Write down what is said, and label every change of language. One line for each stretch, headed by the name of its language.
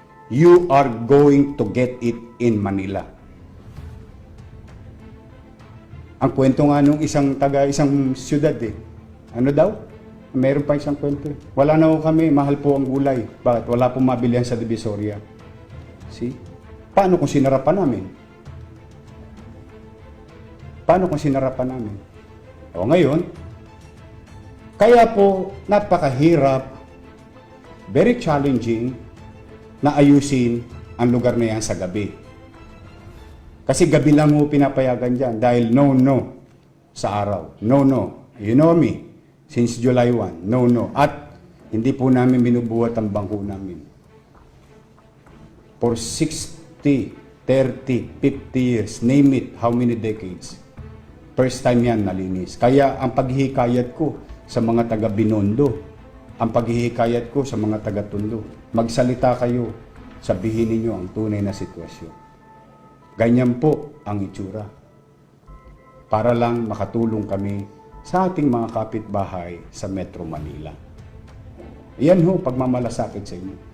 English: You are going to get it in Manila.
Filipino: Ang kwento nga nung isang siyudad Ano daw? Meron pa isang kwento. Wala na ho kami, mahal po ang gulay. Bakit? Wala pong mabilihan sa Divisoria. See? Paano kung sinarapan namin? Paano kung sinarapan namin? O ngayon, kaya po napakahirap,
English: very challenging
Filipino: na ayusin ang lugar na yan sa gabi. Kasi gabi lang mo pinapayagan dyan dahil no sa araw. No.
English: You know me. Since July 1.
Filipino: No. At hindi po namin binubuhat ang bangko namin.
English: For 60, 30, 50 years, name it, how many decades.
Filipino: First time yan nalinis. Kaya ang paghihikayat ko sa mga taga Binondo, ang paghihikayat ko sa mga taga Tondo, magsalita kayo, sabihin ninyo ang tunay na sitwasyon. Ganyan po ang itsura. Para lang makatulong kami sa ating mga kapitbahay sa Metro Manila. Yan ho, pagmamalasakit sa inyo.